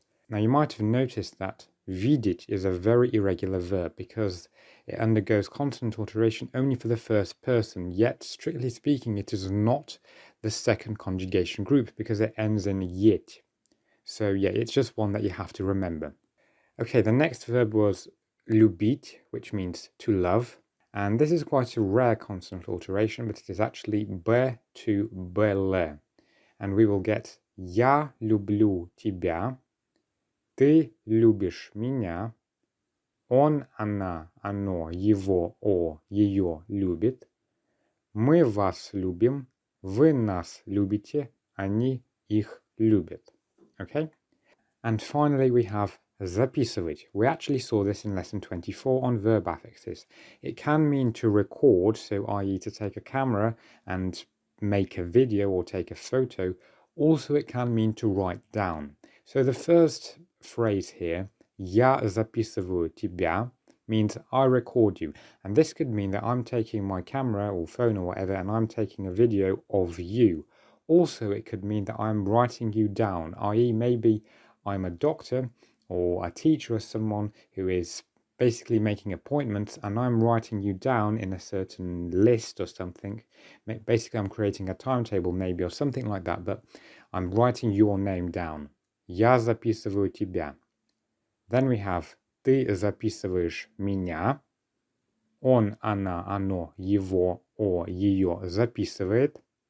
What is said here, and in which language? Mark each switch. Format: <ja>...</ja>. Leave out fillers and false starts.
<en>Now, you might have noticed that видеть is a very irregular verb because it undergoes consonant alteration only for the first person, yet, strictly speaking, it is not the second conjugation group because it ends in yet. So, yeah, it's just one that you have to remember. Okay, the next verb was любить, which means to love. And this is quite a rare consonant alteration, but it is actually б to бл. And we will get</en> <ru>я люблю тебя, ты любишь меня, он, она, оно, его, о, ее любит, мы вас любим, вы нас любите, они их любят.</ru> <en>Okay? And finally we have записывать. We actually saw this in lesson 24 on verb affixes. It can mean to record, so i.e. to take a camera and make a video or take a photo. Also, it can mean to write down. So the first phrase here,</en> <ru>я записываю тебя,</ru> <en>means I record you. And this could mean that I'm taking my camera or phone or whatever and I'm taking a video of you. Also, it could mean that I'm writing you down, i.e. maybe I'm a doctor or a teacher or someone who is basically making appointments and I'm writing you down in a certain list or something. Basically, I'm creating a timetable maybe or something like that, but I'm writing your name down.</en> <ru>Я записываю тебя.</ru> <en>Then we have</en> <ru>ты записываешь меня. Он, она, оно, его, о, ее записывает.</ru>